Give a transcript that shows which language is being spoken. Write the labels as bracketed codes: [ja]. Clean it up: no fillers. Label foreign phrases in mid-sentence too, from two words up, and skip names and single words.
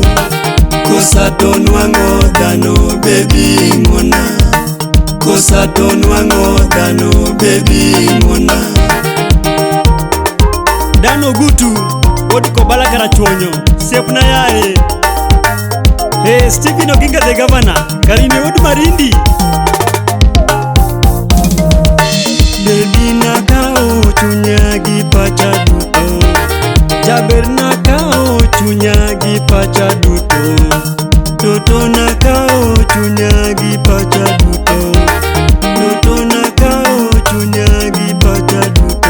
[luo] Kosato nwango dhano baby ngona. Kosato nwango dhano baby ngona. Dano gutu wodi ko bala karachuonyo siepna yae. Hey Stephen Oginga [en] the governor [luo] Karine wodi Marindi. Baby nakao chunya gi pacha duto. Jaber nakao chunya gi pacha duto. Toto nakao chunya gi pacha duto. Toto nakao chunya gi pacha duto.